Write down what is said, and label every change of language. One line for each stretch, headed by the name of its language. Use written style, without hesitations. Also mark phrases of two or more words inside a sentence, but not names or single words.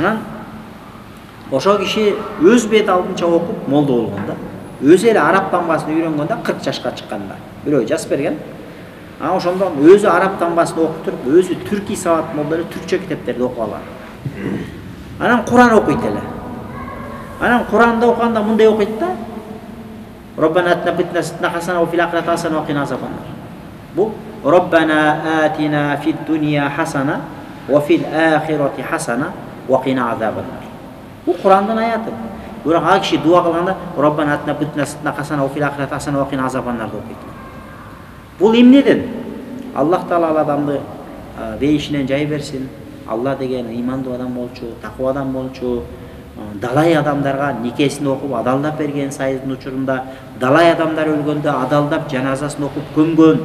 Kyrgyz: Анан ошол киши өз бет алдынча окуп молдо болгон да. Өзү эле араб тамгасын үйрөнгөндө 40 жашка чыкканда бирөө жазып берген. Ошондон өзү араб тамгасын окуп туруп, өзү түрки сабат молдо эле түркчө китептерди окуп алган. Анан Куран окуйт эле. Анан Куранды окуганда мындай окуйт да.
Arabic: ربنا آتنا بتنا حسنة وفي الآخرة حسنة وقنا عذاب النار. Бу ربنا آتنا في الدنيا حسنة وفي الآخرة حسنة وقنا عذاب النار.
Kyrgyz: Бу Курандын аяты. Бирок ал киши дуа кылганда
Arabic: ربنا آتنا بتنا حسنة وفي الآخرة حسنة وقنا عذاب النار
Kyrgyz: деп окуйт. Бул эмнеден? Аллах Таала ал адамды бейишинен жай берсин. Алла деген имандуу адам болчу, такуу адам болчу. Далай адамдарга никесин окуп адалдап берген сайыздын учурунда, далай адамдар өлгөндө адалдап жаназасын окуп көмгөн.